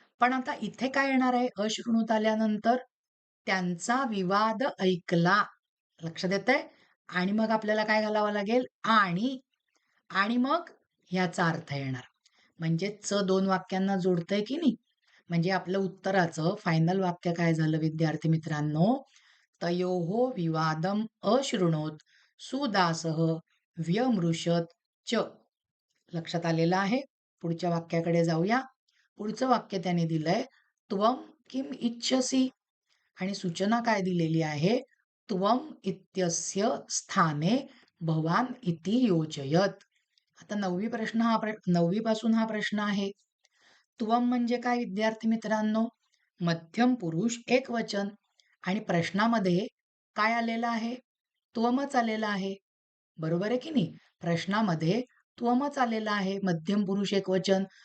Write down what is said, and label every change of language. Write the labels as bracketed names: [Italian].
[Marathi] पण आता इथे काय येणार आहे अशृणुत आल्यानंतर? त्यांचा विवाद ऐकला. लक्षात येतंय? आणि मग आपल्याला काय घालावं लागेल? आणि मग ह्याचा अर्थ येणार. म्हणजे च 2 वाक्यांना जोडतंय की नाही? म्हणजे आपलं उत्तराचं फायनल वाक्य काय झालं विद्यार्थी मित्रांनो? [Sanskrit] तयोः विवादम अशृणोत सुदासः व्यमृशत च. [Marathi] लक्षात आलेलं आहे? पुढच्या वाक्याकडे जाऊया. पुढचं वाक्य त्याने दिलंय, [Sanskrit] त्वम किम इच्छसी? [Marathi] आणि सूचना काय दिलेली आहे? [Sanskrit] त्वम इत्यस्य स्थाने भवान इति योजयत. [Marathi] आता 9वी पासून हा प्रश्न आहे. त्वम म्हणजे काय विद्यार्थी मित्रांनो? मध्यम पुरुष एकवचन. आणि प्रश्नामध्ये काय आलेलं आहे? त्वमच आलेला आहे. बरोबर आहे की नाही? प्रश्नामध्ये त्वमच आलेला आहे, मध्यम पुरुष एकवचन.